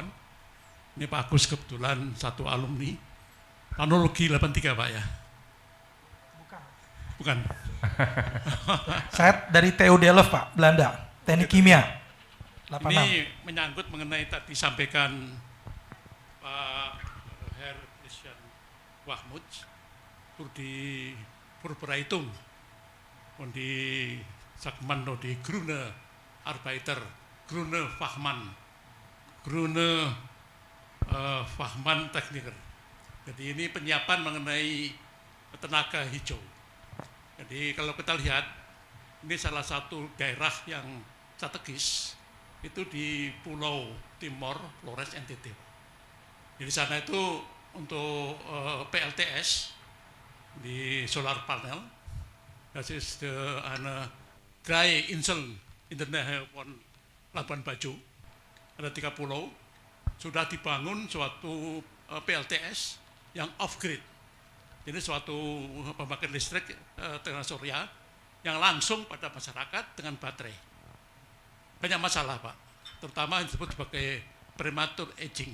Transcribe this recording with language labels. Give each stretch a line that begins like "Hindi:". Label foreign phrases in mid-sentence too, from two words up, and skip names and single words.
Indonesian: Ini Pak Agus kebetulan satu alumni Planologi 83 Pak ya? Bukan. Saya dari TU Delft Pak, Belanda, Teknik Kimia. 86. Ini menyangkut mengenai tadi sampaikan Pak
German: Herr Christian Wahmud di Vorbereitung und die sagt man noch die grüne Arbeiter, grüne Fachmann, grüne Fachmann Techniker.
Indonesian: Jadi ini penyiapan mengenai tenaga hijau. Jadi kalau kita lihat, ini salah satu daerah yang strategis, itu di Pulau Timor, Flores, NTT. Di sana itu untuk PLTS, di
English: solar panel,
German: das ist eine drei Inseln in der Nähe von Labuan Bajo,
Indonesian: ada 3 pulau, sudah dibangun suatu PLTS yang off-grid. Jadi suatu pembangkit listrik tenaga surya yang langsung pada masyarakat dengan baterai. Banyak masalah Pak, terutama yang disebut sebagai
English: premature aging.